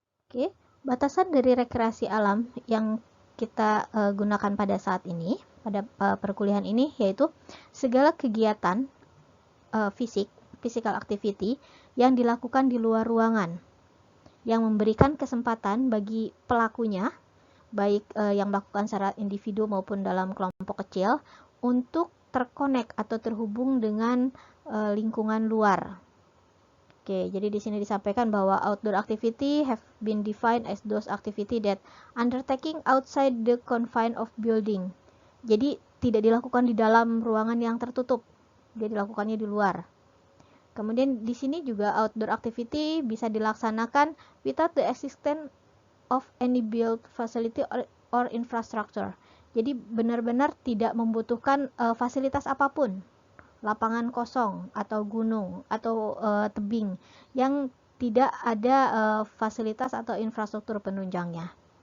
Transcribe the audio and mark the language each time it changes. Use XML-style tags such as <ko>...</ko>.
<id>Oke, batasan dari rekreasi alam yang kita gunakan pada saat ini, pada perkuliahan ini, yaitu segala kegiatan physical activity yang dilakukan di luar ruangan, yang memberikan kesempatan bagi pelakunya, baik yang melakukan secara individu maupun dalam kelompok kecil, untuk terkonek atau terhubung dengan lingkungan luar. Oke, jadi di sini disampaikan bahwa</id> <en>outdoor activity have been defined as those activity that undertaking outside the confine of building.</en> <id>Jadi tidak dilakukan di dalam ruangan yang tertutup, dia dilakukannya di luar. Kemudian di sini juga</id> <en>outdoor activity</en> <id>bisa dilaksanakan</id> <en>without the existence of any built facility or infrastructure.</en> <id>Jadi benar-benar tidak membutuhkan fasilitas apapun, lapangan kosong atau gunung atau tebing yang tidak ada fasilitas atau infrastruktur penunjangnya.</id>